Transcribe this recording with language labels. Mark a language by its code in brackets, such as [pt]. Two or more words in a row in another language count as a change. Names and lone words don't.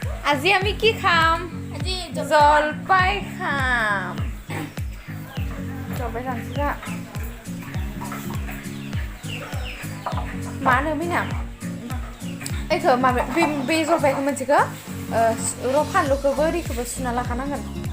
[as] আজি আমি কি খাম আজি জলপাই খাম জলপাই খামছিলা [brx] मा होनो मिना एखो माबा बे जलपाइखौ मोनसेखौ र' फानलुखौबो ओरैखौबो सुना लाखानांगोन